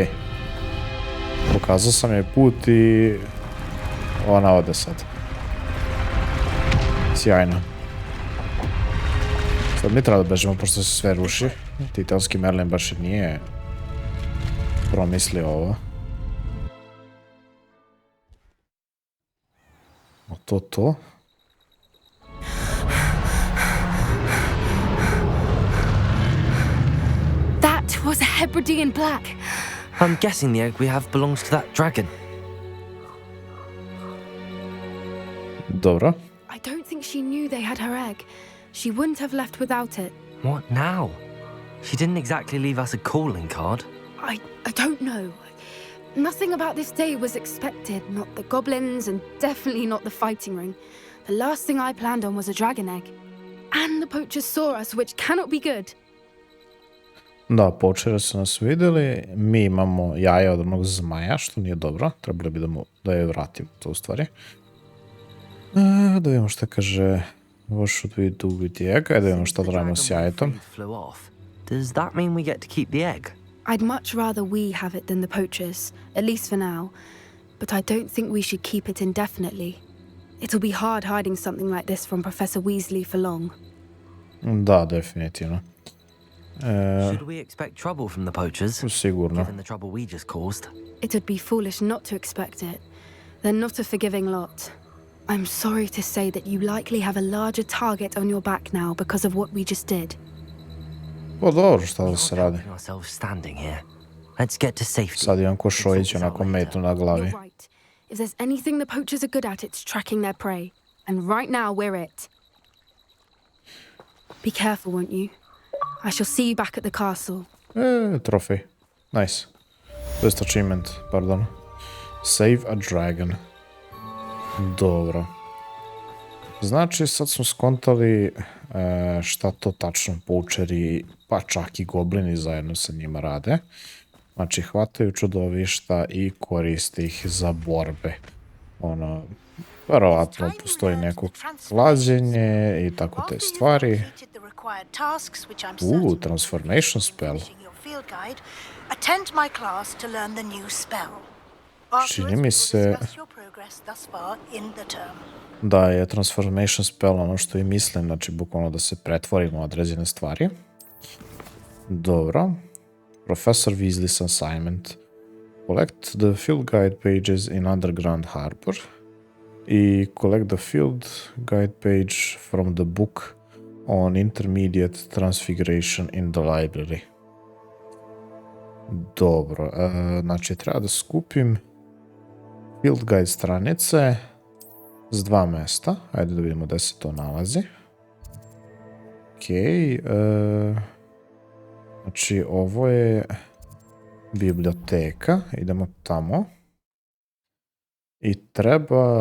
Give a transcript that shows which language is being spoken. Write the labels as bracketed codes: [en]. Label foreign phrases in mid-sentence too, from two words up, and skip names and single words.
[sr] Pokazao sam je put i... ona ode sad. Sjajno. Sad mi treba da bežimo pošto se sve ruši. Titanski Merlin baš nije promislio ovo. A to? [en] That was a Hebridean black. I'm guessing the egg we have belongs to that dragon. [sr] Dobro. [en] I don't think she knew they had her egg. She wouldn't have left without it. What now? She didn't exactly leave us a calling card. I don't know. Nothing about this day was expected. Not the goblins and definitely not the fighting ring. The last thing I planned on was a dragon egg. And the poachers saw us, which cannot be good. [sr] Da, poachere su nas vidjeli. Mi imamo jaja od onog zmaja, što nije dobro. Trebalo bi da je vratimo, to u stvari. Da vidimo šta kaže... [en] What should we do with the egg? [sr] Ajde vidimo šta da radimo s jajetom. [en] Does that mean we get to keep the egg? I'd much rather we have it than the poachers, at least for now. But I don't think we should keep it indefinitely. It'll be hard hiding something like this from Professor Weasley for long. [sr] Da, definitivno. [en] Should we expect trouble from the poachers? [sr] Sigurno. [en] Given the trouble we just caused. It would be foolish not to expect it. They're not a forgiving lot. I'm sorry to say that you likely have a larger target on your back now because of what we just did. [sr] Pa dobro, šta da se radi? Sad imam ko Šojić onako metu na glavi. [en] You're right. If there's anything the poachers are good at, it's tracking their prey. And right now, we're it. Be careful, won't you? I shall see you back at the castle. [sr] Trofej. Nice. To jest achievement, pardon. [en] Save a dragon. [sr] Dobro. Znači, sad smo skontali šta to tačno poučeri, pa čak i goblini zajedno sa njima rade. Znači, hvataju čudovišta i koriste ih za borbe. Ono, verovatno postoji neko klađenje i tako te stvari. [en] Transformation spell. [sr] Čini mi se da je [en] transformation spell [sr] ono što i mislim, znači bukvalno da se pretvorimo u određene stvari. Dobro. [en] Professor Weasley's assignment. Collect the field guide pages in Underground Harbor i collect the field guide page from the book on intermediate transfiguration in the library. [sr] Dobro, znači treba da skupim [en] field guide [sr] stranice s 2 mesta. Ajde da vidimo gde se to nalazi. Okej. Znači ovo je biblioteka. Idemo tamo. I treba...